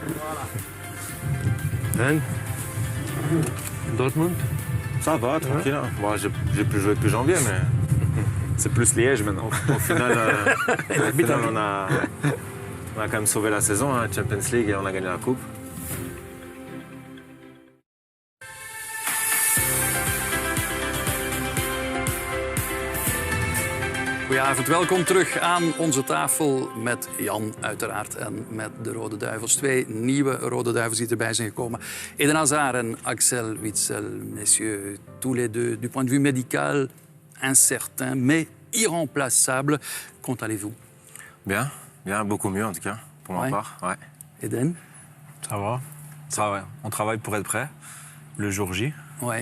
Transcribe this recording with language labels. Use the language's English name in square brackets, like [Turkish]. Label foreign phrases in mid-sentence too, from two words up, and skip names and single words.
[French] Ben Dortmund. Ça va, tranquille. Hein. Bon, j'ai plus joué depuis janvier, mais C'est plus Liège maintenant. au final, on a quand même sauvé la saison, hein, Champions League, et on a gagné la coupe. [Dutch] Goedenavond, welkom terug aan onze tafel met Jan uiteraard en met de Rode Duivels. 2 nieuwe Rode Duivels die erbij zijn gekomen. Eden Hazard en Axel Witsel, [French] messieurs, tous les deux, du point de vue médical, incertain, mais irremplaçable. Comment allez-vous? Bien, beaucoup mieux en tout cas, pour ma part. Ouais. Eden? Ça va. Ouais. On travaille pour être prêt le jour J. Ouais.